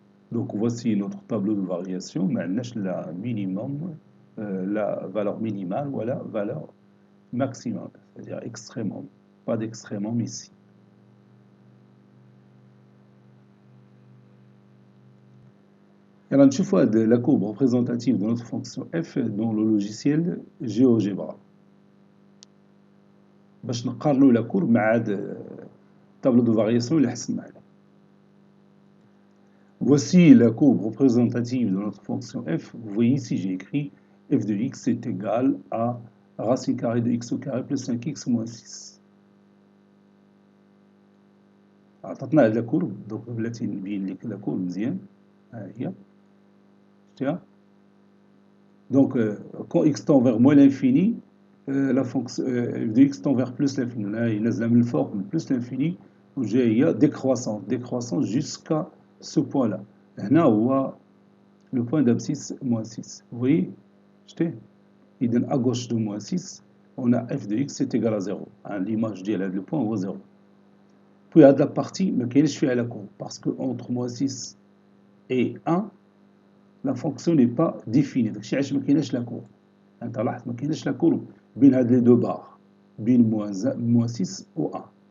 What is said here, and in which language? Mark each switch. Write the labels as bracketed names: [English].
[French] Donc voici notre tableau de variation. Maintenant, la minimum, la valeur minimale ou la valeur maximum, c'est-à-dire extrémum. Pas d'extrémum ici. Alors, نشوف la courbe représentative de notre fonction f dans le logiciel GeoGebra. [Arabic] باش نقارنوا la courbe مع tableau de variation اللي حسبنا عليه. [French] Voici la courbe représentative de notre fonction f. Vous voyez ici, j'ai écrit f de x est égal à racine carrée de x au carré plus 5x moins 6. [Arabic] عطاتنا هاد la courbe, donc بلاتي نبين لك la courbe مزيان. ها هي. شتيها. [French] Donc quand x tend vers moins l'infini, la fonction f de x tend vers plus l'infini. Là, il نازله من الفوق من plus l'infini وجايه décroissante jusqu'à ce point-là. هنا هو le point d'abscisse moins 6. Vous voyez, إذن à gauche de moins 6, on a f de x est égal à 0. L'image ديال هذا le point هو 0. Puis هذه la partie ما كاينش فيها la courbe parce que entre moins 6 et 1, la fonction n'est pas définie. [Arabic] داكشي علاش ما كايناش la courbe. انت لاحظ ما كايناش la courbe بين هاد les deux barres, بين moins 6 و 1.